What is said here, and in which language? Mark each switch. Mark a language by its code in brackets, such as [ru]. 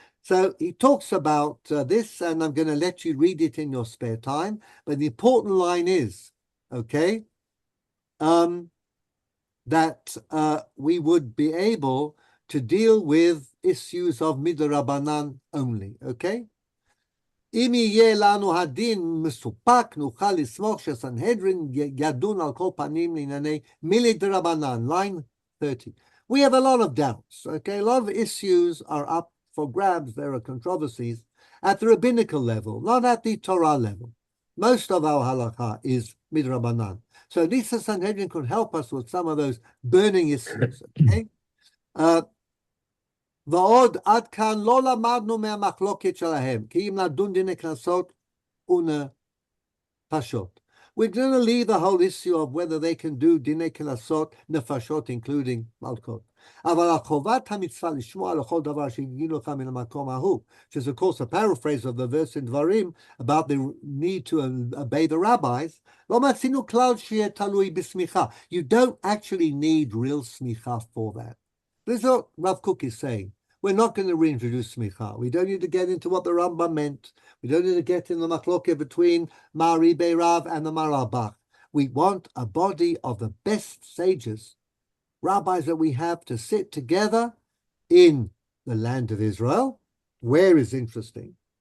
[en] So he talks about this, and I'm going to let you read it in your spare time, but the important line is, okay, that we would be able to deal with issues of midrabanan only, okay? [he] אם יהיה לנו הדין מסופק, נוכל לסמוך שסנהדרין ידון על כל פנים לענייני מילי דרבנן, [en] line 30. We have a lot of doubts, okay? A lot of issues are up for grabs. There are controversies at the rabbinical level, not at the Torah level. Most of our halakha is midrabanan. So at least the Sanhedrin could help us with some of those burning issues, okay? [he] ועוד עד כאן לא למדנו מהמחלוקת שלהם, כי אם נדון דיני קנסות ונפשות. [en] We're going to leave the whole issue of whether they can do דיני קנסות, נפשות, including מלכות. [he] אבל על חובת המצווה לשמוע לכל דבר שיגידו לך מן המקום ההוא, [en] which is of course a paraphrase of the verse in דברים about the need to obey the rabbis, [he] לא מצינו כלל שיהיה תלוי בסמיכה. [en] You don't actually need real smicha for that. This is what Rav Kook is saying. We're not going to reintroduce smicha. We don't need to get into what the Rambam meant. We don't need to get in the machloket between Mari Beirav and the Marabach. We want a body of the best sages, rabbis that we have, to sit together in the land of Israel, where is interesting.